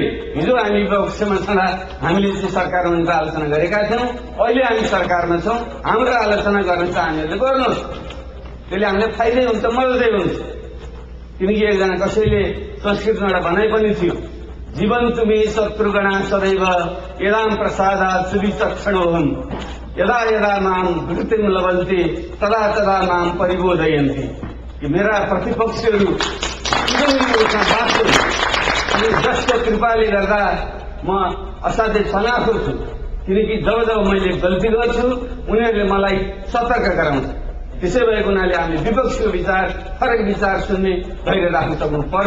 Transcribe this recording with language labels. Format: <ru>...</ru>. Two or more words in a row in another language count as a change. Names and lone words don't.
<ne>हिजो हामी विपक्षमा छँदा हामीले चाहिँ सरकारमा आलोचना गरेका थियौँ, अहिले हामी सरकारमा छौँ। हाम्रो आलोचना गर्न चाहनेहरूले गर्नुहोस्, त्यसले हामीलाई फाइदै हुन्छ, मद्दै हुन्छ। किनकि एकजना कसैले संस्कृतमा एउटा भनाइ पनि थियो,</ne> <sa>जीवन तुमी शत्रुगणा सदैव यदाम प्रसादात् सुविचक्षणोऽहम् यदा यदा माम घृतिम लभन्ते तदा तदा माम परिबोधयन्ति।</sa> <ne>कि मेरा प्रतिपक्षीहरू बाँच्छन् अनि जसको कृपाले गर्दा म असाध्यै चलाखो छु, किनकि जब जब मैले गल्ती गर्छु उनीहरूले मलाई सतर्क गराउँछ। त्यसै भएको हुनाले हामीले विपक्षीको विचार, फरक विचार सुन्ने धैर्य राख्न सक्नुपर्छ।</ne>